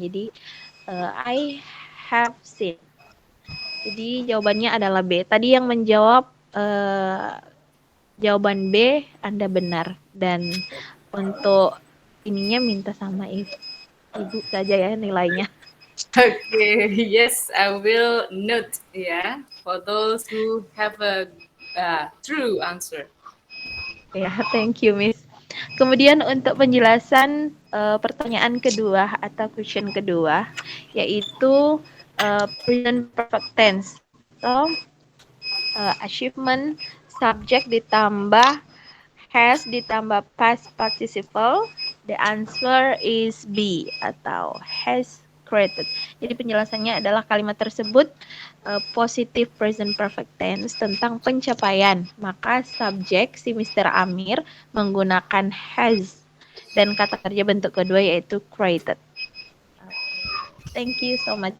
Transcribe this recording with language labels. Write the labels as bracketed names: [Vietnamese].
[Indonesian] Jadi [English] I have seen. [Indonesian] Jadi jawabannya adalah B. Tadi yang menjawab jawaban B, Anda benar. Dan untuk ininya minta sama Ibu saja ya nilainya. [English] Okay, yes, I will note for those who have a true answer. Ya, thank you, Miss. [Indonesian] Kemudian untuk penjelasan pertanyaan kedua atau question kedua, yaitu present perfect tense. [English] So, achievement, subject [Indonesian] ditambah [English] has ditambah past participle, the answer is B [Indonesian] atau [English] has created. [Indonesian] Jadi penjelasannya adalah kalimat tersebut positive present perfect tense tentang pencapaian. Maka subjek si Mr. Amir menggunakan has dan kata kerja bentuk kedua yaitu created. [English] Thank you so much.